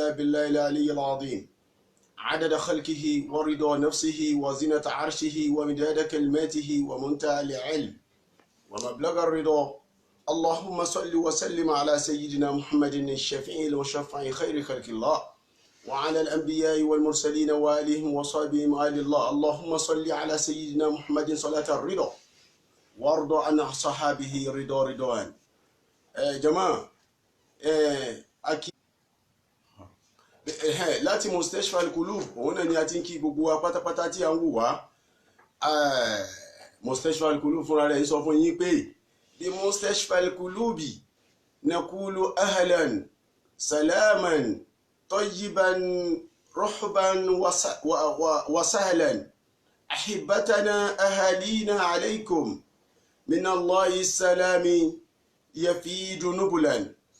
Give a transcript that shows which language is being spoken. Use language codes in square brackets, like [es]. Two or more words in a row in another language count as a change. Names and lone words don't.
[ar] بالله العلي العظيم عدد خلقه ورضا نفسه وزنة عرشه ومداد كلماته ومنتهى العلم ومبلغ الرضا اللهم صل وسلم على سيدنا محمد الشفيع المشفع خير خلق الله وعلى الأنبياء والمرسلين وآلهم وصحبهم آل الله اللهم صل على سيدنا محمد صلاة الرضا وارض عن صحابه رضا رضوان. جماعة أكيد [yo] láti Mustashfa Al-Qulub òun náà ni a ti ń kí gbogbo wa pátápátá tí a ń wò wá. Mustashfa Al-Qulub fúnra rẹ̀ sọ fún yín pé bí Mustashfa Al-Qulubi [ar] نقول أهلا سلاما طيبا رحبا وسهلا أحبتنا أهالينا عليكم من الله سلاما يفيض نبلا.